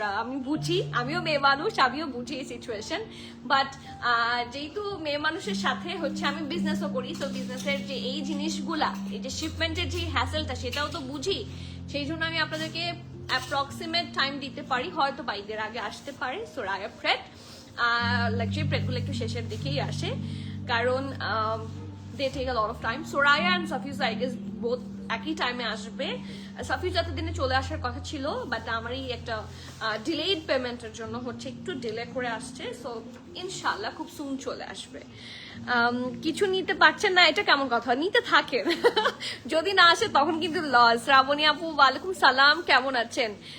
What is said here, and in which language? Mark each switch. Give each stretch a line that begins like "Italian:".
Bangla: আমি বুঝি, আমিও মেয়ে মানুষ, আমিও বুঝি এই সিচুয়েশন। বাট যেহেতু মেয়ে মানুষের সাথে হচ্ছে আমি বিজনেসও করি, তো বিজনেসের যে এই জিনিসগুলা, এই যে শিপমেন্টের যে হ্যাসেলটা, সেটাও তো বুঝি। সেই জন্য আমি আপনাদেরকে অ্যাপ্রক্সিমেট টাইম দিতে পারি, হয়তো বা ঈদের আগে আসতে পারে। সো রায়া প্রেট লাক্সারি প্রেটগুলো একটু শেষের দিকেই আসে, কারণ
English: they take a lot of time. Soraya and Safiuza I guess both
Bangla: একই টাইমে আসবে। সাফিউজা তো দিনে চলে আসার কথা ছিল, বাট আমারই একটা ডিলেড পেমেন্টের জন্য হচ্ছে একটু ডিলে করে আসছে। সো ইনশাল্লাহ খুব সুন চলে আসবে। কিছু নিতে পারছেন না, এটা কেমন কথা? নিতে থাকেন, যদি না আসে তখন কিন্তু লস। শ্রাবণী আপু ওয়ালাইকুম সালাম, কেমন আছেন?